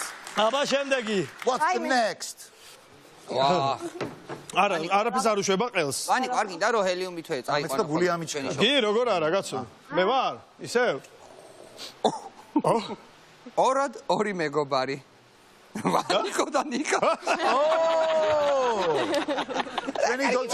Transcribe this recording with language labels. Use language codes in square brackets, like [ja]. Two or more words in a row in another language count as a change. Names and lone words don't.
[ka] აბა შემდეგი. [en] What's the next? [ka] ვა. არაფერს არ უშვება ყელს. ვანიკო არ გინდა რომ ჰელიუმი თვე წაიყვანო. მეც და გული ამიჩქარა. კი, როგორ არა, კაცო? მე ვარ, ისევ. ორად ორი მეგობარი. ვანიკო და ნიკა. შენი დოლჩე